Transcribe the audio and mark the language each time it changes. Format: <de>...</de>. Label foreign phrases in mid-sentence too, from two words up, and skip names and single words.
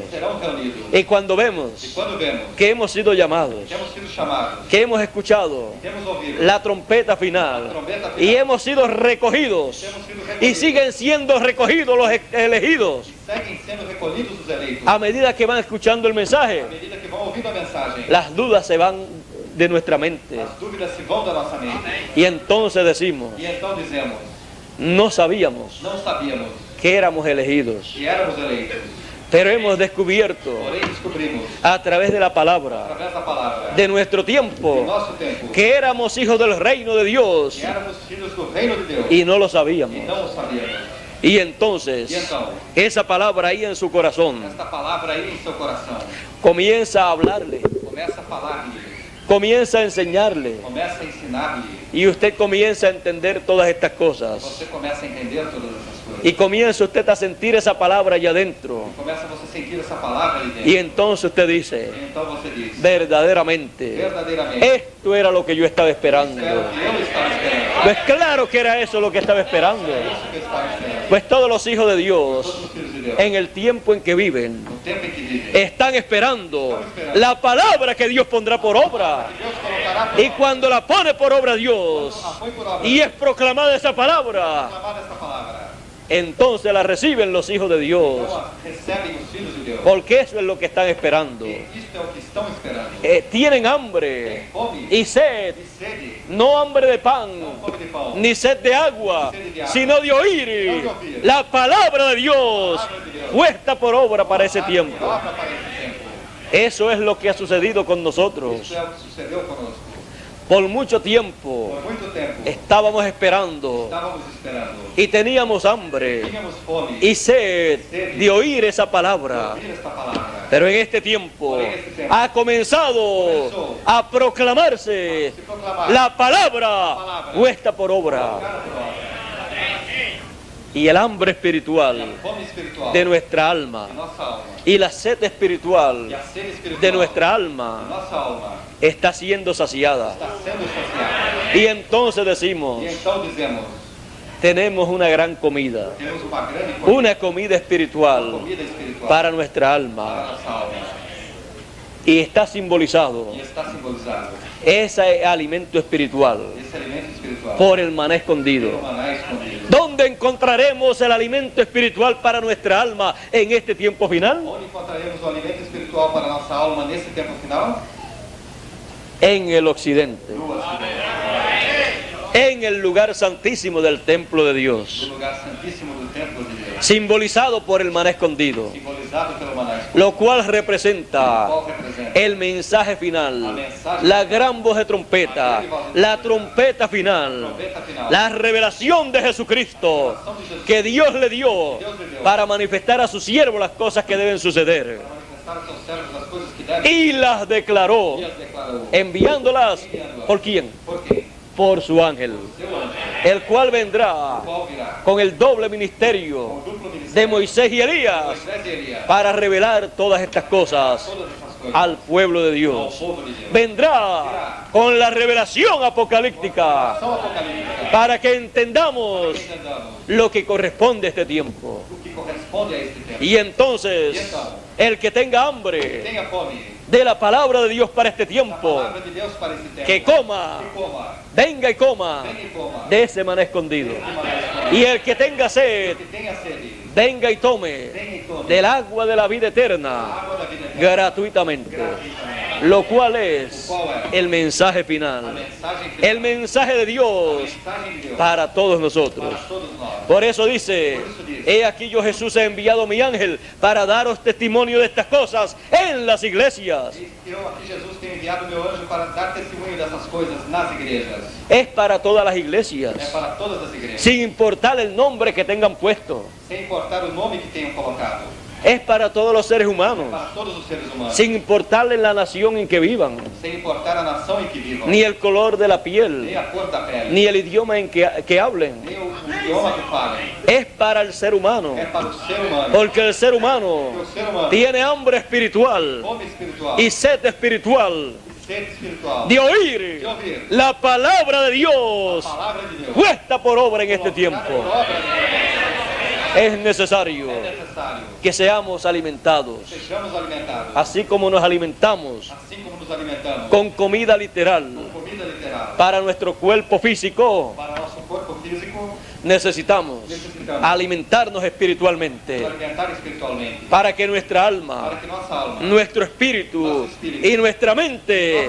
<es>Y cuando vemos que hemos sido llamados, que hemos escuchado la trompeta final y hemos sido recogidos y siguen siendo recogidos los elegidos, a medida que van escuchando el mensaje, las dudas se van de nuestra mente. Y entonces decimos, no sabíamos que éramos elegidos. Pero hemos descubierto</es> <pt>Porém, descobrimos,</pt> <es>a través de la palabra</es> <pt>através da palavra,</pt> <es>de nuestro</es> <pt>do</pt> <es>tiempo,</es> <pt>nosso tempo,</pt> <es>que éramos hijos del reino de Dios</es> <pt>que éramos filhos do reino de Deus</pt> <es>y no lo</es> <pt>e</pt> <es>sabíamos.</es> <pt>não o sabíamos.</pt> <es>Y entonces,</es> <pt>E então,</pt> <es>esa palabra ahí en su corazón</es> <pt>esta palavra aí em seu coração,</pt> <es>comienza a hablarle,</es> <pt>começa a falar-lhe,</pt> <es>comienza a enseñarle,</es> <pt>começa a ensinar-lhe,</pt> <es>y usted comienza a entender todas estas cosas.</es> <pt>você começa a entender todas essas coisas.</pt> <es>Y comienza usted a sentir esa palabra allá adentro.</es> <pt>Começa você a sentir essa palavra ali dentro.</pt> <es>Y entonces usted dice,</es> <pt>E então você diz,</pt> <es>verdaderamente,</es> <pt>verdadeiramente,</pt> <es>esto era lo que yo estaba esperando.</es> <pt>era o que eu estava esperando.</pt> <es>Pues claro que era eso lo que estaba esperando.</es> <pt>Isso que eu estava esperando.</pt> <es>Pues todos los hijos de Dios,</es> <pt>Todos os filhos de Deus,</pt> <es>en el tiempo en que viven,</es> <pt>no tempo em que vivem,</pt> <es>están esperando la palabra que Dios pondrá por obra.</es> <pt>Deus colocará por</pt> <es>Y cuando la pone por obra Dios,</es> <pt>a põe por obra,</pt> <es>y es proclamada esa palabra,</es> <pt>proclamada esta palavra.</pt> <es>entonces la reciben los hijos de Dios.</es> <pt>Então recebem os filhos de Deus.</pt> <es>Porque eso es lo que están esperando.</es> <pt>E isto é o que estão esperando.</pt> <es>Tienen hambre</es> <pt>Tem fome</pt> <es>y sed,</es> <pt>e sede,</pt> <es>no hambre de pan,</es> <pt>não fome de pão,</pt> <es>ni sed de agua, sino de oír la palabra de Dios puesta por obra para ese tiempo.</es> <pt>obra para esse tempo.</pt> <es>Eso es lo que ha sucedido con nosotros.</es> <pt>Isso é o que sucedeu conosco.</pt> <es>Por mucho tiempo</es> <pt>Por muito tempo,</pt> <es>estábamos esperando</es> <pt>estávamos esperando.</pt> <es>y teníamos hambre</es> <pt>Tínhamos fome</pt> <es>y sed de oír esa</es> <pt>de</pt> <es>palabra.</es> <pt>ouvir esta palavra.</pt> <es>Pero en este tiempo ha comenzado a proclamarse</es> <pt>Se proclamar</pt> <es>la palabra puesta por obra. Y el hambre espiritual</es> <pt>fome espiritual</pt> <es>de nuestra alma</es> <pt>de nossa alma</pt> <es>y la sed espiritual</es> <pt>e a sede espiritual</pt> <es>de nuestra</es> <pt>de</pt> <es>alma</es> <pt>nossa alma</pt> <es>está siendo saciada.</es> <pt>está sendo saciada.</pt> <es>Y entonces decimos,</es> <pt>E então dizemos,</pt> <es>tenemos una gran comida,</es> <pt>temos uma grande comida,</pt> <es>una comida espiritual</es> <pt>comida espiritual</pt> <es>para nuestra</es> <pt>para</pt> <es>alma.</es> <pt>nossa alma.</pt> <es>Y está simbolizado</es> <pt>E está simbolizado</pt> <es>ese alimento espiritual</es> <pt>esse alimento espiritual</pt> <es>por el maná escondido.</es> <pt>pelo maná escondido.</pt> <es>¿Dónde encontraremos el alimento espiritual para nuestra alma en este tiempo final?</es> <pt>Onde encontraremos o alimento espiritual para nossa alma nesse tempo final?</pt> <es>En el occidente,</es> <pt>No Ocidente,</pt> <es>en el lugar santísimo del templo de</es> <pt>no</pt> <es>Dios,</es> <pt>lugar santíssimo do templo de Deus,</pt> <es>simbolizado por el maná escondido,</es> <pt>simbolizado pelo maná escondido,</pt> <es>lo cual representa</es> <pt>qual representa</pt> <es>el mensaje final, la gran voz de trompeta, la trompeta final,</es> <pt>trompeta final,</pt> <es>la revelación de Jesucristo que Dios le dio para manifestar a su siervo las cosas que deben suceder.</es> <pt>para manifestar aos seus servos as coisas que devem</pt> <es>Y las declaró,</es> <pt>e as declarou.</pt> <es>enviándolas, ¿por quién?</es> <pt>Por quê?</pt> <es>Por su ángel,</es> <pt>Seu anjo,</pt> <es>el cual vendrá</es> <pt>qual virá</pt> <es>con el doble</es> <pt>com</pt> <es>ministerio</es> <pt>o duplo</pt> <es>de</es> <pt>ministério</pt> <es>Moisés y Elías</es> <pt>Moisés e Elias,</pt> <es>para revelar todas estas cosas</es> <pt>todas essas coisas</pt> <es>al pueblo de</es> <pt>ao</pt> <es>Dios.</es> <pt>povo de Deus.</pt> <es>Vendrá con la revelación apocalíptica</es> <pt>São apocalíptica,</pt> <es>para que entendamos</es> <pt>entendamos</pt> <es>lo que corresponde a este tiempo.</es> <pt>o que corresponde a este tempo.</pt> <es>Y entonces, el que tenga hambre</es> <pt>Tenha fome</pt> <es>de la palabra de Dios para este</es> <pt>da</pt> <es>tiempo,</es> <pt>palavra de Deus para esse tempo.</pt> <es>que coma,</es> <pt>Que coma,</pt> <es>venga y coma</es> <pt>venha e coma.</pt> <es>de ese maná escondido.</es> <pt>Que maná escondido.</pt> <es>Y el que tenga sed,</es> <pt>Que tenha sede,</pt> <es>venga y tome</es> <pt>venha e tome</pt> <es>del agua de la vida eterna</es> <pt>água da vida eterna</pt> <es>gratuitamente,</es> <pt>gratuitamente.</pt> <es>lo cual es el mensaje</es> <pt>A</pt> <es>final,</es> <pt>mensagem final,</pt> <es>el mensaje de</es> <pt>a</pt> <es>Dios</es> <pt>mensagem de Deus</pt> <es>para todos nosotros.</es> <pt>para todos nós.</pt> <es>Por eso dice, he aquí yo Jesús he enviado mi ángel para daros testimonio de estas cosas en las iglesias.</es> <pt>Diz que eu aqui, Jesus, tenho enviado meu anjo para dar testemunho dessas coisas nas igrejas.</pt> <es>Es para todas las</es> <pt>É</pt> <es>iglesias,</es> <pt>para todas as igrejas.</pt> <es>sin importar el nombre que tengan puesto.</es> <pt>Sem importar o nome que tenham colocado.</pt> <es>Es para todos los seres humanos,</es> <pt>Para todos os seres humanos.</pt> <es>sin importarle la nación en que vivan,</es> <pt>Sem importar a nação em que vivam.</pt> <es>ni el color de la</es> <pt>Nem</pt> <es>piel,</es> <pt>a cor da pele.</pt> <es>ni el idioma en que hablen.</es> <pt>Nem o idioma que falem.</pt> <es>Es para el ser humano,</es> <pt>É para o ser humano.</pt> <es>porque el ser humano</es> <pt>Porque o ser humano</pt> <es>tiene hambre espiritual</es> <pt>fome espiritual</pt> <es>y sed espiritual</es> <pt>e sede espiritual.</pt> <es>de oír la palabra de Dios</es> <pt>A palavra de Deus.</pt> <es>puesta por obra en este</es> <pt>Colocada por</pt> <es>tiempo.</es> <pt>obra de Deus.</pt> <es>Es necesario</es> <pt>É necessário</pt> <es>que seamos alimentados,</es> <pt>que sejamos alimentados.</pt> <es>así como nos alimentamos</es> <pt>Assim como nos alimentamos</pt> <es>con comida literal</es> <pt>com comida literal.</pt> <es>para nuestro cuerpo físico,</es> <pt>Para nosso corpo físico,</pt> <es>necesitamos alimentarnos espiritualmente</es> <pt>nos alimentar espiritualmente.</pt> <es>para que nuestra alma,</es> <pt>Para que nossa alma,</pt> <es>nuestro espíritu y nuestra mente</es>